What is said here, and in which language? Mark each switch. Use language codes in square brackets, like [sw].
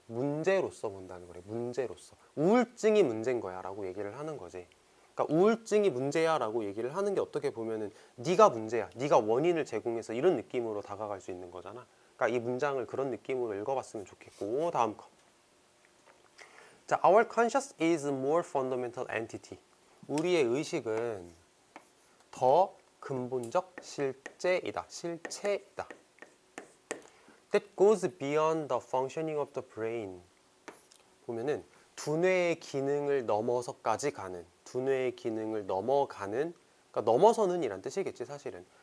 [ko] 문제로서 본다는 거래. 문제로서. 우울증이 문제인 거야 라고 얘기를 하는 거지. 그러니까 우울증이 문제야 라고 얘기를 하는 게 어떻게 보면은 네가 문제야, 네가 원인을 제공해서 이런 느낌으로 다가갈 수 있는 거잖아. 그러니까 이 문장을 그런 느낌으로 읽어봤으면 좋겠고, 다음 거. [en] 자, our conscious is more fundamental entity. [ko] 우리의 의식은 더 근본적 실제이다. 실체이다. [en] That goes beyond the functioning of the brain. [ko] 보면은 두뇌의 기능을 넘어서까지 가는, 두뇌의 기능을 넘어가는, 그러니까 넘어서는 이란 뜻이겠지 사실은.